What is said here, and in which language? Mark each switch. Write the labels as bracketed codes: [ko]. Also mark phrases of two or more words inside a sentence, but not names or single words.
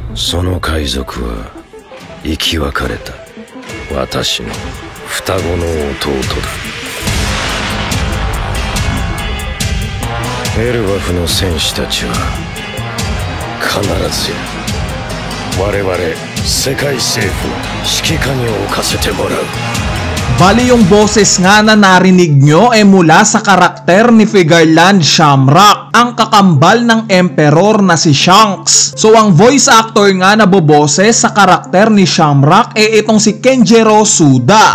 [ja] その海賊は生き別れた私の双子の弟だ。エルバフの戦士たちは必ず我々世界政府の指揮下に置かせてもらう。 [tl] Bali yung boses nga na narinig nyo ay mula sa karakter ni Figarland Shamrock, ang kakambal ng emperor na si Shanks. So ang [en] voice actor [tl] nga na boboses sa karakter ni Shamrock ay itong si Kenjiro Suda.